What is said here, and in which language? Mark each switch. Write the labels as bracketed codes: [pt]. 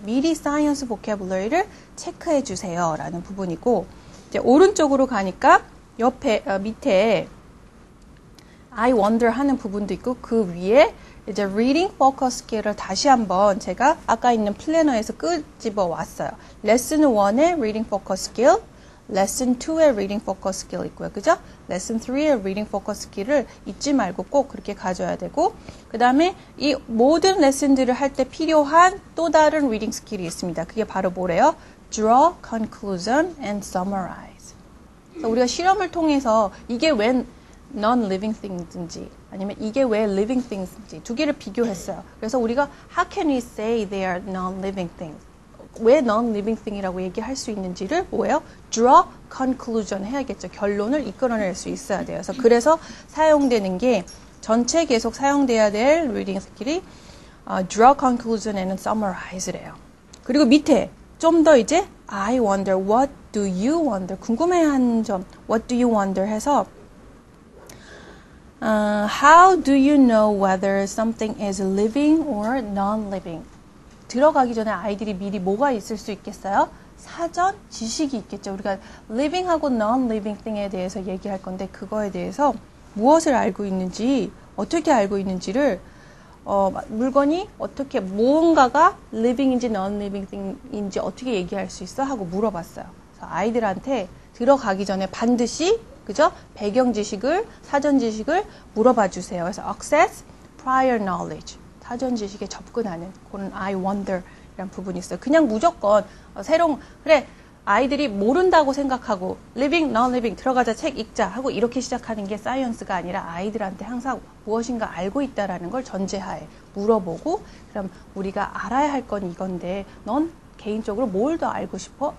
[ko] 미리 science vocabulary를 체크해 주세요. 라는 부분이고, 이제 오른쪽으로 가니까 옆에, 밑에 I wonder 하는 부분도 있고, 그 위에 이제 reading focus skill을 다시 한번 제가 아까 있는 플래너에서 끄집어 왔어요. Lesson 1의 reading focus skill, Lesson 2의 reading focus skill 있고요. 그죠? Lesson 3의 reading focus skill을 잊지 말고 꼭 그렇게 가져야 되고, 그 다음에 이 모든 레슨들을 할 때 필요한 또 다른 reading skill이 있습니다. 그게 바로 뭐래요? [en] Draw, conclusion, and summarize. [ko] 그래서 우리가 실험을 통해서 이게 왜 non-living things인지 아니면 이게 왜 living things인지 두 개를 비교했어요. 그래서 우리가 [en] how can we say they are non-living things? [ko] 왜 non-living thing이라고 얘기할 수 있는지를 뭐예요? [en] draw conclusion [ko] 해야겠죠. 결론을 이끌어낼 수 있어야 돼요. 그래서 사용되는 게 전체 계속 사용돼야 될 리딩 스킬이 draw conclusion and summarize래요. 그리고 밑에 좀 더 이제 [en] I wonder, what do you wonder? [ko] 궁금해하는 점, [en] what do you wonder [ko] 해서 [en] how do you know whether something is living or non-living? [ko] 들어가기 전에 아이들이 미리 뭐가 있을 수 있겠어요? 사전 지식이 있겠죠. 우리가 living하고 non-living thing에 대해서 얘기할 건데 그거에 대해서 무엇을 알고 있는지, 어떻게 알고 있는지를 물건이 어떻게 무언가가 living인지 non-living thing인지 어떻게 얘기할 수 있어? 하고 물어봤어요. 그래서 아이들한테 들어가기 전에 반드시 그죠? 배경 지식을, 사전 지식을 물어봐 주세요. [en] 그래서 access prior knowledge. [ko] 사전 지식에 접근하는 그런 I wonder 이란 부분이 있어요. 그냥 무조건 새로운 그래 아이들이 모른다고 생각하고 living, non-living 들어가자 책 읽자 하고 이렇게 시작하는 게 사이언스가 아니라 아이들한테 항상 무엇인가 알고 있다라는 걸 전제하에 물어보고 그럼 우리가 알아야 할 건 이건데 넌 개인적으로 뭘 더 알고 싶어?